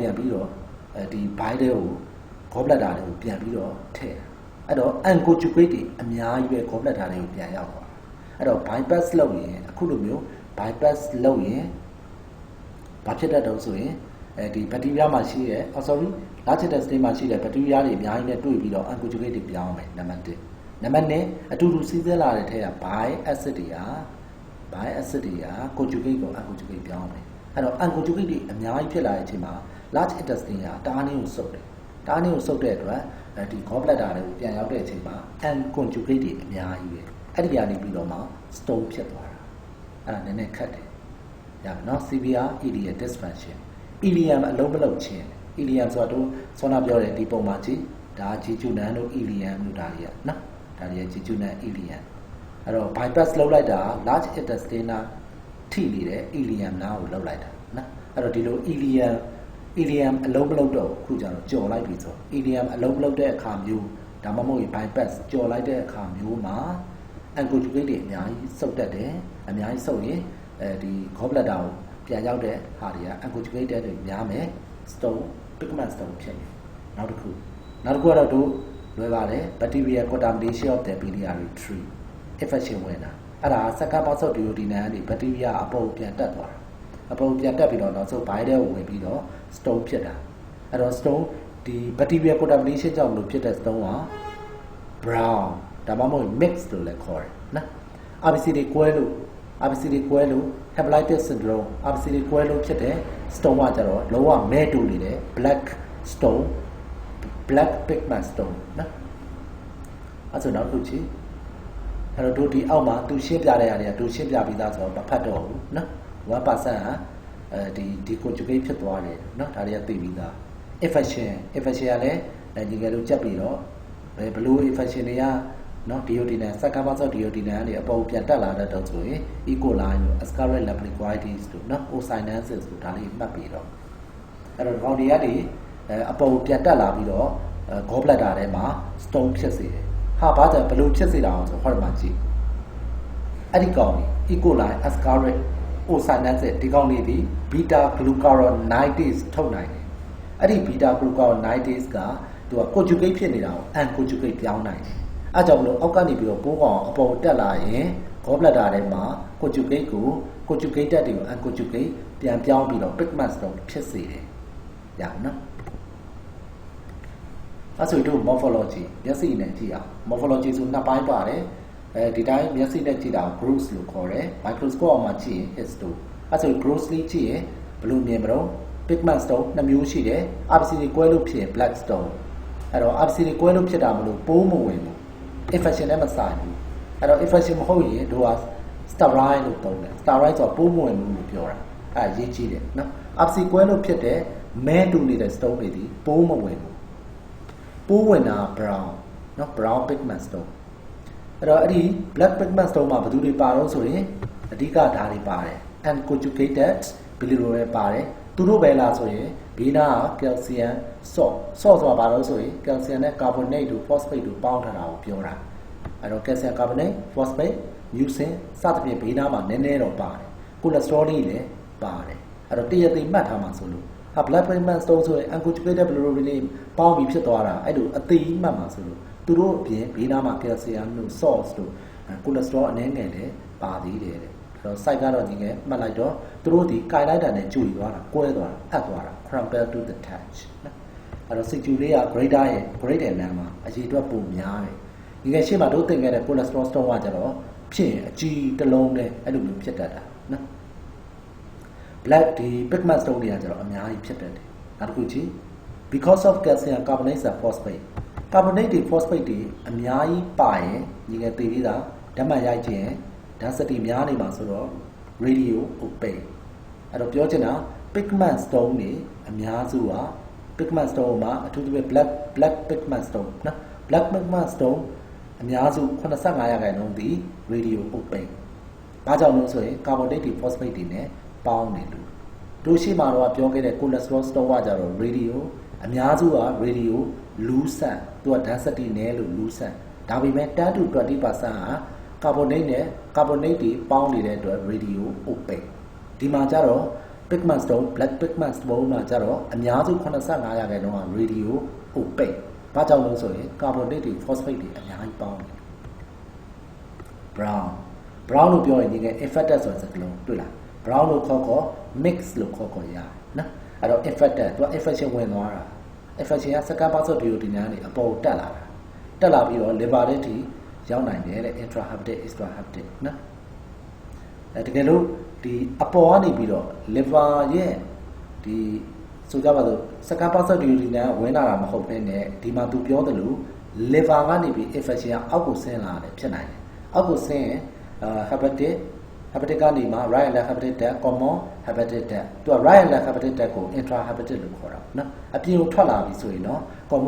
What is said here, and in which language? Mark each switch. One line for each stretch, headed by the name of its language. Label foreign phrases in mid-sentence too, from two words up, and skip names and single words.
Burmese: ပြန်ပြီးတော့ဒီ bile တွေကို gallbladder တွေကိုပြန်ပြီးတော့ထည့်အဲ့တော့ unconjugate တွေအများကြီးပဲ gallbladder တွေကိုပြန်ရောက်သွားအဲ့တော့ bypass လုပ်ရင်အခုလိုမျိုး bypass လုပ်ရင်ဘာဖြစ်တတ်တော့ဆိုရင်ဒီ bacteria မှာရှိတဲ့
English: large intestine
Burmese: မှာရှိတဲ့ bacteria တွေအများကြီးနဲ့တွေ့ပြီးတော့ unconjugate တွေပြောင်းမယ်နံပါတ်1နံပါတ်2အတူတူစီးဆင်းလာတဲ့ထဲက
English: bile acid
Burmese: တွေက conjugate ကို unconjugate ပြောင်းမယ်အဲ့တော့ unconjugate တွေအများကြီးဖြစ်လာတဲ့အချိန်မှာ
English: large intestine
Burmese: ကတားနှင်းကိုစုပ်တယ်တားနှင်းကိုစုပ်တဲ့အတွက်ဒီ gallbladder တွေကိုပြန်ရောက်တဲ့အချိန်မှာ unconjugate တွေအများကြီးပဲအဲ့ဒီကနေပြီးတော့မှ stone ဖြစ်သွားတာအဲ့ဒါနည်းနည်းခက်တယ်ရပါနော်
English: severe ileal dysfunction
Burmese: ileum အလုံးမလုံးချင်း ileum ဆိုတော့ဆောနာပြောတယ်ဒီပုံမှာကြည့်ဒါဂျီဂျူနန်တို့ ileum တို့ဒါတွေကနော်ဒါတွေကဂျီဂျူနန် ileum အဲ့တော့ bypass လုပ်လိုက်တာ
English: large intestine
Burmese: ထိနေတဲ့ ileum နားကို လုပ်လိုက်တာနော်အဲ့တော့ဒီလို ileum အလုံးမလုံးတော့ခုကျတော့ကြော်လိုက်ပြီဆို ileum အလုံးမလုံးတဲ့အခါမျိုးဒါမှမဟုတ် bypass ကြော်လိုက်တဲ့အခါမျိုးမှာ unconjugate တွေအများကြီးစုပ်တတ်တယ်အများကြီးစုပ်ရင်ဒီ gallbladder ကိုပြန်ရောက်တဲ့ဟာတွေက unconjugated တွေများမယ်
English: stone pigment stone
Burmese: ဖြစ်တယ်နောက်တစ်ခုကတော့တို့လွယ်ပါတယ်
English: bacterial contamination of the biliary tree
Burmese: infection ဝင်တာအဲ့ဒါ
English: second pass of duodenum
Burmese: ကနေ bacteria အပေါ်ပြန်တက်သွားတာအပေါ်ပြန်တက်ပြီးတော့နောက်ဆုံး bile ထဲကိုဝင်ပြီးတော့ stone ဖြစ်တာအဲ့တော့ stone ဒီ
English: bacterial contamination
Burmese: ကြောင့်လို့ဖြစ်တဲ့ stone က brown ဒါမှမဟုတ် mix လို့လည်းခေါ်တယ်နော် RBC တွေကွဲလို့
English: hepatitis syndrome RBC
Burmese: တွေကွဲလို့ဖြစ်တဲ့ stone ကကြတော့လုံးဝမဲတူနေတယ်
English: black stone black pigment
Burmese: stone နော်အဲ့ဆိုနောက်တစ်ခုချီအဲ့တော့တို့ဒီအောက်မှာသူရှင်းပြတဲ့နေရာတွေကသူရှင်းပြပြီးသားဆိုတော့မဖတ်တော့ဘူးနော် 1% ဟာဒီ conjugate ဖြစ်သွားတယ်နော်ဒါတွေကသိပြီးသား infection ကလည်းညီငယ်တို့ကြက်ပြီးတော့ဘယ်လို infection တွေကနော်
English: duodenum second pass of duodenum
Burmese: ကနေအပေါ်ပြန်တက်လာတဲ့တော့ဆိုရင် E. coli တို့ Ascaris lambricoides တို့နော် Ocynosis တို့ဒါလေးမှတ်ပြီးတော့အဲ့တော့ကောင်တွေကနေအပေါ်ပြန်တက်လာပြီးတော့ gallbladder ထဲမှာ stone ဖြစ်စေတယ်ဟာဘာကြောင့်ဘယ်လိုဖြစ်စေတာအောင်ဆိုဟောဒီမှာကြည့်အဲ့ဒီကောင်တွေ E. coli Ascaris Ocynosis ဒီကောင်တွေဒီ
English: beta glucuronidase
Burmese: ထုတ်နိုင်တယ်အဲ့ဒီ
English: beta glucuronidase
Burmese: ကသူက conjugate ဖြစ်နေတာကို unconjugate ပြောင်းနိုင်တယ်အဲ့ကြောင့်မလို့အောက်ကနေပြီးတော့ပိုးကောင်အပေါ်တက်လာရင် gallbladder ထဲမှာ conjugate ကို conjugated တွေကို unconjugate ပြန်ပြောင်းပြီးတော့
English: pigment stone
Burmese: ဖြစ်စေတယ်ရအောင်နော် အဲ့ဆိုတို့ morphology မျက်စိနဲ့ကြည့်အောင် morphology ဆိုနှစ်ပိုင်းပါတယ်ဒီတိုင်းမျက်စိနဲ့ကြည့်တာကို gross လို့ခေါ်တယ် microscope အောက်မှာကြည့်ရင် histo အဲ့ဆို grossly ကြည့်ရင်ဘယ်လိုမြင်မလို့
English: pigment stone
Burmese: နှစ်မျိုးရှိတယ် RBC တွေကွဲလို့ဖြစ်ရင်
English: black stone
Burmese: အဲ့တော့ RBC တွေကွဲလို့ဖြစ်တာမလို့ပိုးမဝင်ဘူး infection နဲ့မဆိုင်ဘူးအဲ့တော့ infection မဟုတ်ရင်တို့က sterile လို့သုံးတယ် sterile ဆိုတော့ပိုးမဝင်ဘူးလို့ပြောတာအဲ့ရေးကြည့်တယ်နော် RBC ကွဲလို့ဖြစ်တဲ့မဲတူနေတဲ့ stone တွေဒီပိုးမ ဝင်ဘူးပိုးဝင်တာ brown နော်
English: brown pigment stone
Burmese: အဲ့တော့အဲ့ဒီ
English: black pigment stone
Burmese: မှာဘယ်သူတွေပါတော့ဆိုရင်အဓိကဓာတ်တွေပါတယ်
English: unconjugated bilirubin
Burmese: ပါတယ်သူတို့ပဲလားဆိုရင်ဘေးနားက
English: calcium salt
Burmese: ဆိုတာဘာလို့ဆိုရင် calcium နဲ့ carbonate တို့ phosphate တို့ပေါင်းထားတာကိုပြောတာအဲ့တော့
English: calcium carbonate phosphate mucin
Burmese: စသဖြင့်ဘေးနားမှာနည်းနည်းတော့ပါတယ် cholesterol တွေလည်းပါတယ်အဲ့တော့တရသိမှတ်ထားမှာ ဆိုလို့
English: blood pigment stone
Burmese: ဆိုရင်
English: unconjugated bilirubin
Burmese: တွေပေါင်းပြီးဖြစ်သွားတာအဲ့လိုအသေးမှတ်မှာဆိုလို့သူတို့အပြင်ဘေးနားမှာ calcium တို့ salt တို့ cholesterol အနည်းငယ်လည်းပါသေးတယ်တဲ့အဲ့တော့ site ကတော့ဒီကမှတ်လိုက်တော့သူတို့ဒီကိုင်လိုက်တာနဲ့ကျွေသွားတာကွဲသွားတာအပ်သွားတာ
English: crumple to the touch
Burmese: နော်အဲ့တော့ CQ လေးက greater ရဲ့ greater လမ်းမှာအရေးအတွက်ပုံများတယ်ဒီကရှေ့မှာတို့သင်ခဲ့တဲ့
English: cholesterol stone
Burmese: ကကျတော့ဖြစ်ရင်အကြီးတစ်လုံးနဲ့အဲ့လိုမျိုးဖြစ်တတ်တာနော် black ဒီ
English: pigment stone
Burmese: တွေကကျတော့အများကြီးဖြစ်တတ်တယ်နောက်တစ်ခုကြည့်
English: because of calcium carbonate and phosphate
Burmese: carbonate တွေ phosphate တွေအများကြီးပါရင်ညီငယ်သိပြီးသားဓာတ်မှန်ရိုက်ခြင်း density များနေမှာဆိုတော့
English: radio opaque
Burmese: အဲ့တော့ပြောချင်တာ
English: pigment stone
Burmese: တွေအများစုက
English: pigment stone
Burmese: မှာအထူးသဖြင့်
English: black pigment stone
Burmese: နော်
English: black pigment stone
Burmese: အ များစု85%ဒီ
English: radio opaque
Burmese: ဘာကြောင့်လဲဆိုရင် carbonate တွေ phosphate တွေနဲ့ပေါင်းနေလို့တို့ရှိမှာတော့ပြော ခဲ့တဲ့
English: cholesterol stone
Burmese: ကကြတော့ radio အများစုက
English: radio lucent
Burmese: သူက density နည်းလို့ lucent ဒါပေမဲ့10 to 20% က carbonate နဲ့ carbonate တွေပေါင်းနေတဲ့အတွက်
English: radio opaque
Burmese: ဒီမှာကြတော့
English: pigment stone black pigment stone
Burmese: မှာကြတော့အများစု85%က
English: radio opaque
Burmese: ဘာကြောင့်လဲဆိုရင် carbonate တွေ phosphate တွေအများကြီးပေါင်းနေ brown လို့ပြောရင်ဒီက infected ဆိုတဲ့စကားလုံးတွေ့လား brown လို့ခေါ် mix လို့ခေါ်ရတယ်နော်အဲ့တော့ infected သူက infection ဝင်သွားတာ infection က
English: second person duodenum
Burmese: ကနေအပေါ်တက်လာပြီးတော့ liver တွေထိရောက်နိုင်တယ်တဲ့
English: intrahepatic extrahepatic
Burmese: နော်အဲတကယ်လို့ဒီအပေါ်ကနေပြီးတော့ liver ရဲ့ဒီဆိုကြပါစို့
English: second person duodenum
Burmese: ဝင်လာတာမဟုတ်ဘဲနဲ့ ဒီမှာသူပြောတယ်လို့ liver ကနေပြီး infection ကအောက်ကိုဆင်းလာတယ်ဖြစ်နိုင်တယ်အောက်ကိုဆင်းရင်hepatic ကနေမှ
English: right and left hepatic duct common hepatic duct
Burmese: သူက
English: right and left hepatic duct
Burmese: ကို intrahepatic လို့ခေါ်တာနော်အပြင်ကိုထွက်လာပြီဆိုရင်တော့ common